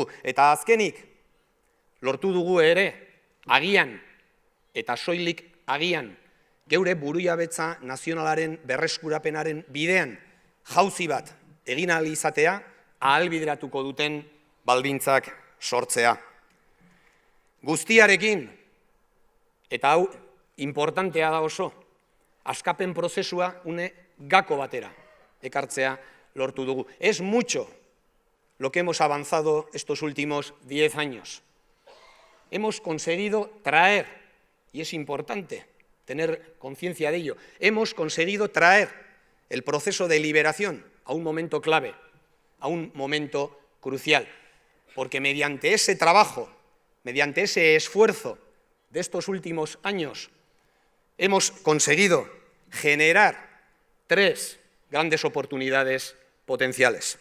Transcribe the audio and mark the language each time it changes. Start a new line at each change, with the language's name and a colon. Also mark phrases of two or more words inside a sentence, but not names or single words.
Basque: Eta azkenik, lortu dugu ere, agian eta soilik agian, geure burujabetza nazionalaren berreskurapenaren bidean jauzi bat egin ahal izatea, ahalbideratuko duten baldintzak sortzea. Guztiarekin, eta hau importantea da oso, askapen prozesua une gako batera ekartzea lortu dugu.
Spanish: Es mucho lo que hemos avanzado estos últimos 10 años. Hemos conseguido traer, y es importante tener conciencia de ello, hemos conseguido traer el proceso de liberación a un momento clave, a un momento crucial, porque mediante ese trabajo, mediante ese esfuerzo de estos últimos años, hemos conseguido generar 3 grandes oportunidades potenciales.